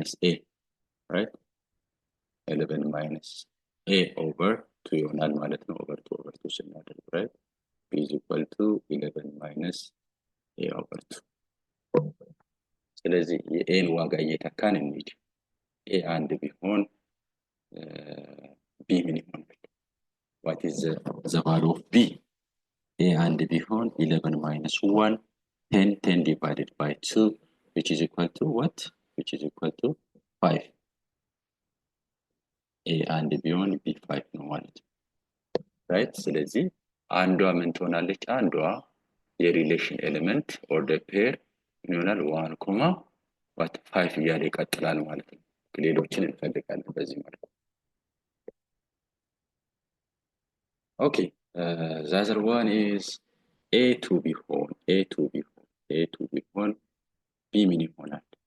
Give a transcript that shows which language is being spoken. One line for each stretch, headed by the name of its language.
English: a right 11 minus a over 2
Amharic: ይሆናል ማለት ነው። over 2 ስናደርግ
English: right b is equal to 11 minus a over 2።
Amharic: ስለዚህ የኤን ዋጋ እየተካን እንሂድ። ኤ አንድ ቢሆን b ምን ይሆናል?
English: what is the value of b? a and b
Amharic: ቢሆን
English: 11 minus 1 10 divided by 2 which is equal to what? which is equal to 5.
Amharic: a and b ቢሆን b 5 ነው ማለት ነው right። ስለዚህ አንዷ ምን ትሆናለች? አንዷ የሪሌሽን ኤሌመንት ኦርደር ፔር ምን ይሆናል? 1 what 5 እያለ ይቀጥላል ማለት ነው። ሌሎችን እንፈልጋለን በዚህ መልኩ።
English: okay the other one is a2
Amharic: ቢሆን b ምን ይሆናል?